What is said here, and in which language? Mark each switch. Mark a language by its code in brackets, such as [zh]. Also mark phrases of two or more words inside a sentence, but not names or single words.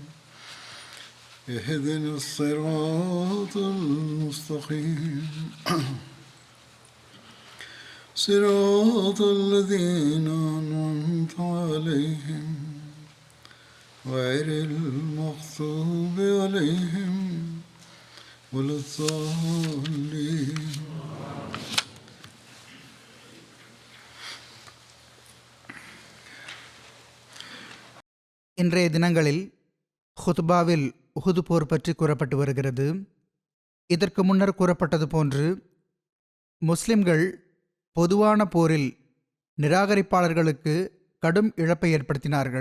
[ar] اهدنا الصراط المستقيم صراط الذين أنعمت عليهم غير المغضوب عليهم ولا الضالين. [ta] இன்றைய தினங்களில் ஹுத்பாவில் உஹுது போர் பற்றி கூறப்பட்டு வருகிறது. இதற்கு முன்னர் கூறப்பட்டது போன்று முஸ்லிம்கள் பொதுவான போரில் நிராகரிப்பாளர்களுக்கு கடும் இழப்பை ஏற்படுத்தினார்கள்.